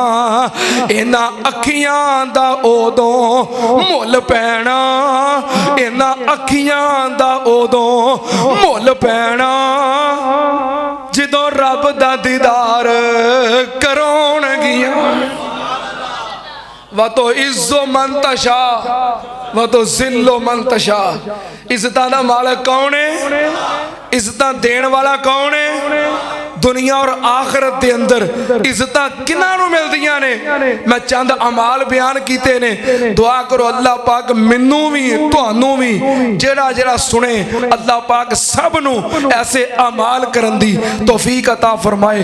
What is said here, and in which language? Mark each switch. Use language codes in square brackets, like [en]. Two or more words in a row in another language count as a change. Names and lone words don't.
[pa] اینہاں اکھیاں دا اودوں مل پینا، اینہاں اکھیاں دا اودوں مل پینا، جدوں رب دا دیدار کراؤن گیاں. [ar] وتعز من تشاء وتذل من تشاء. [pa] عزتاں دا مالک کون اے؟ عزتاں دین والا کون اے? دنیا اور آخرت دے اندر عزتاں کنہاں نوں ملدیاں نے? میں چند اعمال بیان کیتے نے۔ دعا کرو اللہ پاک مینوں وی تہانوں وی جہڑا جہڑا سنے اللہ پاک سب نوں ایسے اعمال کرن دی توفیق عطا فرمائے.